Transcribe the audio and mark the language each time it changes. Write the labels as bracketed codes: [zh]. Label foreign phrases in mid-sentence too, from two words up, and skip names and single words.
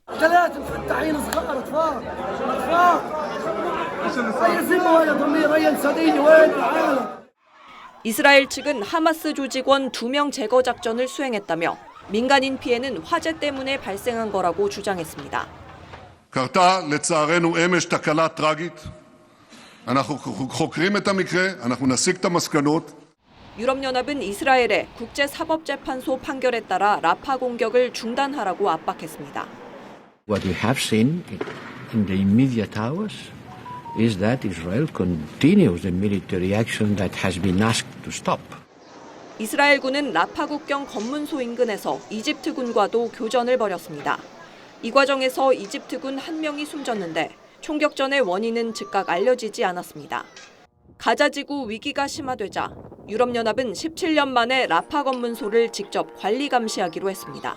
[ko] 이스라엘 측은 하마스 조직원 2명 제거 작전을 수행했다며 민간인 피해는 화재 때문에 발생한 거라고 주장했습니다. [he] קרתה לצערנו אמש תקלה טרגית. אנחנו חוקרים את המקרה, אנחנו נסיק את המסקנות. [ko] 유럽연합은 이스라엘의 국제사법재판소 판결에 따라 라파 공격을 중단하라고 압박했습니다. [en] What we have seen in the immediate hours is that Israel continues the military action that has been asked to stop. [ko] 이스라엘군은 라파 국경 검문소 인근에서 이집트군과도 교전을 벌였습니다. 이 과정에서 이집트군 1명이 숨졌는데 총격전의 원인은 즉각 알려지지 않았습니다. 가자지구 위기가 심화되자 유럽연합은 17년 만에 라파 검문소를 직접 관리 감시하기로 했습니다.